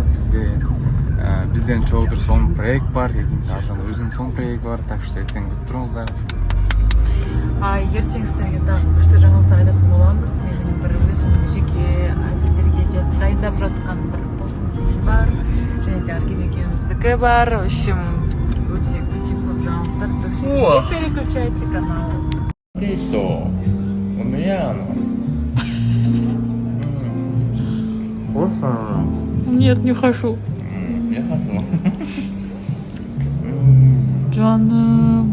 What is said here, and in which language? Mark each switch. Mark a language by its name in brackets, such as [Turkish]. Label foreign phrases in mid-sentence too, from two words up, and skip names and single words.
[Kazakh] Бізден чоғдыр соң проект бар, ертең саржан өзінің соң проект бар, [Russian] так что [Kazakh] ертең күтіп тұрыңыздар. Ертең сіздерге тағы күшті жаңалықтар айтатын боламыз. Менің бір өзімнің жеке сіздерге дайындап жатқан бір тосын сыйым бар, және де Аргим екеуміздікі бар. [Russian] В общем, [Kazakh] өте көп жаңалықтар. [Russian] Так что не переключайте канал. Что? У меня оно. Вкусно? Нет, не хочу. Я хочу. [Kazakh] Жаным.